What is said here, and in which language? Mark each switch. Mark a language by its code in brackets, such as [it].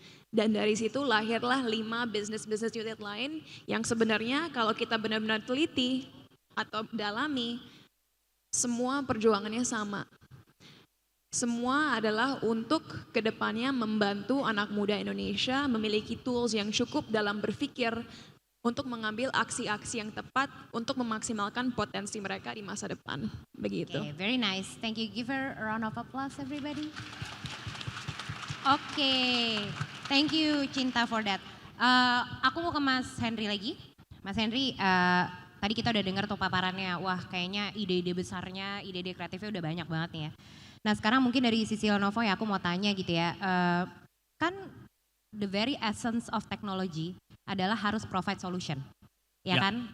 [id] Dan dari situ lahirlah 5 business unit lain yang sebenarnya kalau kita benar-benar teliti atau dalami, semua perjuangannya sama. Semua adalah untuk kedepannya membantu anak muda Indonesia memiliki tools yang cukup dalam berpikir untuk mengambil aksi-aksi yang tepat untuk memaksimalkan potensi mereka di masa depan. Begitu. [en] Okay, very nice. Thank you. Give her a round of applause, everybody. Oke, thank you Cinta for that. [id] Aku mau ke Mas Henry lagi. Mas Henry, tadi kita udah dengar tuh paparannya. Wah, kayaknya ide-ide besarnya, ide-ide kreatifnya udah banyak banget nih ya. Nah, sekarang mungkin dari sisi Lenovo ya, aku mau tanya gitu ya. Kan [en] the very essence of technology [id] adalah harus [en] provide solution. [id] Ya kan?